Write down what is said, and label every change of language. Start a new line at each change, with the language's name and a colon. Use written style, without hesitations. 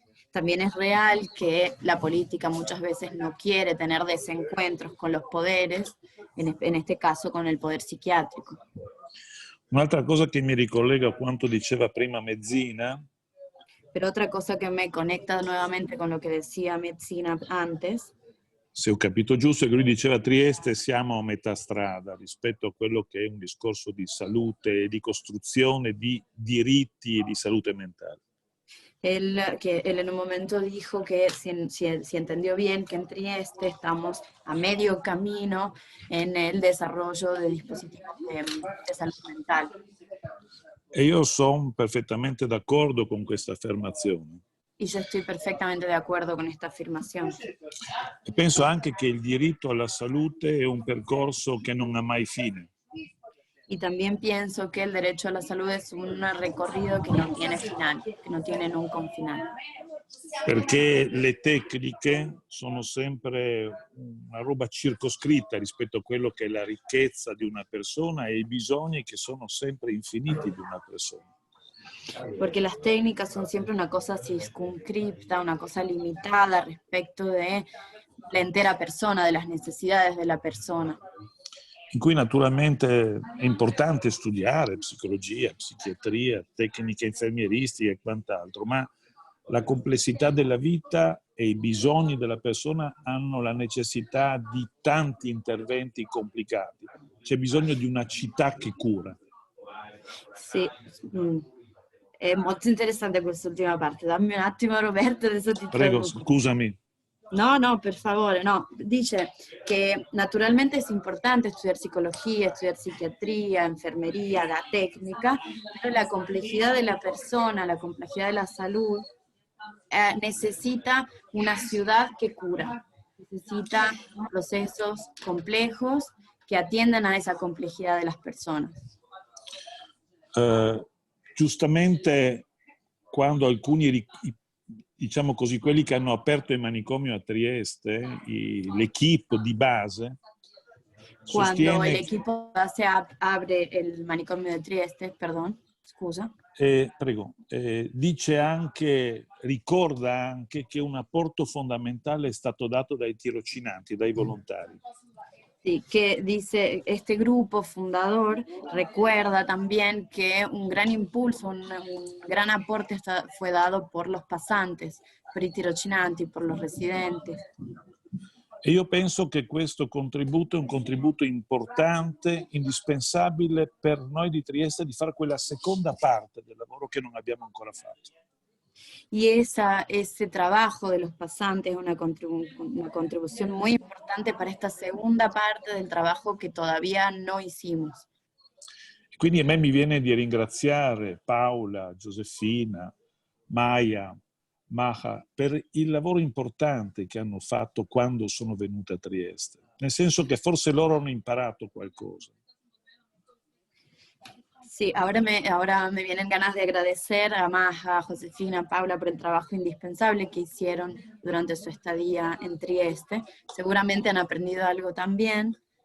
Spanish: También es real que la política muchas veces no quiere tener desencuentros con los poderes, en este caso con el poder psiquiátrico.
Italian: Un'altra cosa che mi ricollega a quanto diceva prima Mezzina,
Spanish: pero otra cosa que me conecta nuevamente con lo que decía Mezzina antes,
Italian: se ho capito giusto, è che lui diceva a Trieste siamo a metà strada rispetto a quello che è un discorso di salute, di costruzione di diritti e di salute mentale.
Spanish: Él en un momento dijo que, si entendió bien, que en Trieste estamos a medio camino en el desarrollo de dispositivos de salud mental.
Italian: E io sono perfettamente d'accordo con questa affermazione.
Spanish: Y yo estoy perfectamente de acuerdo con esta afirmación.
Italian: E penso anche che il diritto alla salute è un percorso che non ha mai fine.
Spanish: Y también pienso que el derecho a la salud es un recorrido que no tiene final, que no tiene nunca un final.
Italian: Perché le tecniche sono sempre una roba circoscritta rispetto a quello che è la ricchezza di una persona e i bisogni che sono sempre infiniti di una persona.
Spanish: Porque las técnicas son siempre una cosa circunscripta, una cosa limitada respecto de la entera persona, de las necesidades de la persona.
Italian: In cui naturalmente è importante studiare psicologia, psichiatria, tecniche infermieristiche e quant'altro, ma la complessità della vita e i bisogni della persona hanno la necessità di tanti interventi complicati. C'è bisogno di una città che cura. Sì, è molto interessante quest'ultima parte. Dammi un attimo, Roberto, adesso ti Prego, traduco. scusami. No, per favore, no.
Spanish: Dice que naturalmente es importante estudiar psicología, estudiar psiquiatría, enfermería, la técnica, pero la complejidad de la persona, la complejidad de la salud, necesita una ciudad que cura, necesita procesos complejos que atiendan a esa complejidad de las personas.
Italian: Giustamente, quando alcuni, diciamo così, quelli che hanno aperto il manicomio a Trieste, l'equipe di base,
Spanish: Cuando el equipo base abre
Italian: il manicomio di Trieste,
Spanish: perdón,
Italian: scusa. Prego, dice anche, ricorda anche che un apporto fondamentale è stato dato dai tirocinanti, dai volontari.
Spanish: Sí, que dice, este grupo fundador recuerda también que un gran impulso, un gran aporte fue dado por los pasantes, por
Italian: i tirocinanti,
Spanish: por los residentes.
Italian: E io penso che questo contributo è un contributo importante, indispensabile per noi di Trieste di fare quella seconda parte del lavoro che non abbiamo ancora fatto.
Spanish: Y ese trabajo de los pasantes es una contribución muy importante para esta segunda parte del trabajo que todavía no hicimos.
Italian: Quindi a me mi viene di ringraziare Paola, Josefina, Maya, Maja per il lavoro importante che hanno fatto quando sono venute a Trieste, nel senso che forse loro hanno imparato qualcosa.
Spanish: Sí, ahora me vienen ganas de agradecer a Maja, a Josefina, a Paula por el trabajo indispensable que hicieron durante su estadía en Trieste. Seguramente han aprendido algo también.